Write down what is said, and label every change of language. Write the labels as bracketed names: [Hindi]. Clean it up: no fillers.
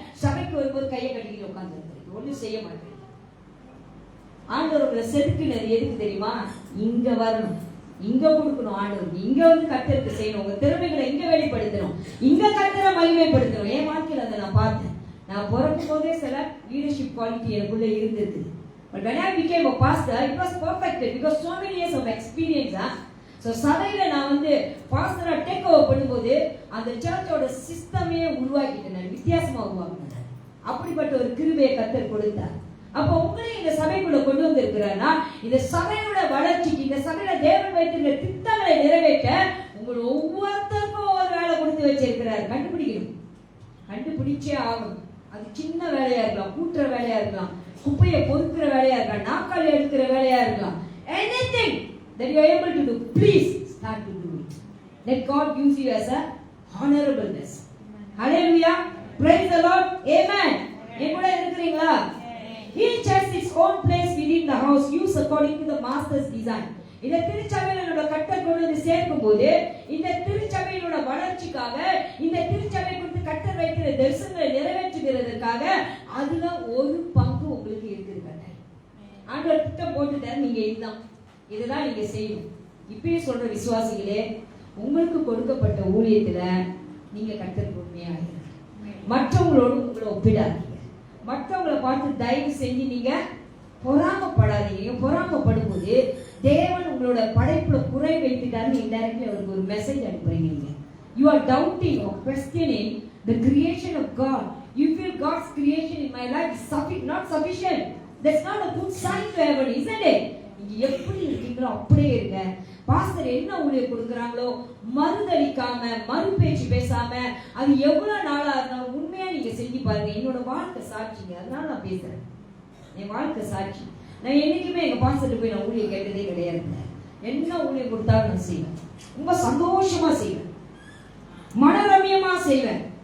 [Tamil] சபைக்கு வரும்போது கையை கட்டிக்கிட்டு உட்கார்ந்து ஒன்றும் செய்ய மாட்டேன். ஆண்டவர் உங்களை செதுக்கினது எதுக்கு தெரியுமா? இங்க வரணும், இங்க கொடுக்கணும். ஆண்டவர் இங்க வந்து கர்த்தருக்கு செய்யணும். உங்க திறமைகளை இங்க வெளிப்படுத்தணும், இங்க கர்த்தரை மகிமைப்படுத்தணும். என் வாழ்க்கையில் அதை நான் பார்த்தேன். நான் பிறக்கும் போதே சில லீடர்ஷிப் குவாலிட்டி எனக்குள்ள இருந்திருக்கு. [English] But when I became a pastor, it was perfected because so many years of experience. [Tamil] So சபையில நான் வந்து பாஸ்டரா டேக் ஓவர் பண்ணும்போது அந்த சர்ச்சோட சிஸ்டமே உருவாக்கிட்டேன், வித்தியாசமா உருவாக்கினேன். அப்படிப்பட்ட ஒரு கிருபையை கர்த்தர் கொடுத்தார். அப்போ உங்களை இந்த சபைக்குள்ள கொண்டு வந்து இருக்கிறார்னா இந்த சபையோட வளர்ச்சிக்கு, இந்த சபையில தேவன் வைத்திருக்கிற திட்டங்களை நிறைவேற்ற உங்கள் ஒவ்வொருத்தருக்கும் ஒரு வேலை வேலை கொடுத்து வச்சிருக்கிறாரு. கண்டுபிடிக்கணும், கண்டுபிடிச்சே ஆகணும். அது சின்ன வேலையா இருக்கலாம், கூட்டுற வேலையா இருக்கலாம், குப்பையை பொறுக்கிற வேலையா இருக்கலாம், நாக்கால் எடுக்கிற வேலையா இருக்கலாம். [English] anything that you are able to do, please start to do it. Let God use you as a honorableness. Hallelujah, praise the Lord, amen. [Tamil] எங்கூட இருக்கிறீங்களா? [English] Each has its own place within the house, used according to the master's design. [Tamil] இந்த திருச்சபையினோட cutter கொண்டு வந்து சேர்க்கும் போது இந்த திருச்சபையினோட வளர்ச்சிக்காக, இந்த திருச்சபை குறித்து கட்டர் வைக்கிற தரிசனங்களை நிறைவேற்றுகிறதுக்காக அதுல ஒரு பங்கு உங்களுக்கு இருக்குது. கட்டர் ஆண்டவர் திட்டம் போட்டுட்டார், நீங்க இதுதான் நீங்க செய்யணும். இப்பயே சொல்ற விசுவாசிகளே, உங்களுக்கு கொடுக்கப்பட்ட ஊழியத்துல நீங்க கட்டருக்கு உண்மையாக மற்றவங்களோடு உங்களை ஒப்பிடாதீங்க. மற்றவங்களை பார்த்து தயவு செஞ்சு நீங்க பொறாமப்படாதீங்க. பொறாமப்படும் போது தேவன் உங்களோட படைப்புல குறை வைத்துட்டாருன்னு இன்டைரக்ட்லி அவருக்கு ஒரு மெசேஜ் அனுப்புறீங்க. [English] You are doubting or questioning the creation of God. You feel God's creation in my life is not sufficient. That's not a good sign to heaven, isn't it? [Tamil] நீங்க எப்படி இருக்கீங்களோ அப்படியே இருங்க. பாஸ்டர் என்ன ஊழியம் கொடுக்குறாங்களோ மறுதளிக்காம, மறுபேச்சு பேசாம, அது எவ்வளவு நாளா இருந்தாலும் உண்மையா நீங்க செஞ்சு பாருங்க. என்னோட வாழ்க்கை சாட்சிங்க, அதனால நான் பேசுறேன். என் வாழ்க்கை சாட்சி. நான் என்னைக்குமே எங்க பாஸ்டர் போய் நான் ஊழியம் கேட்டதே கிடையாது. என்ன ஊழியம் கொடுத்தாலும் நான் செய்வேன், ரொம்ப சந்தோஷமா செய்வேன், மனரமியமா செய்வேன்.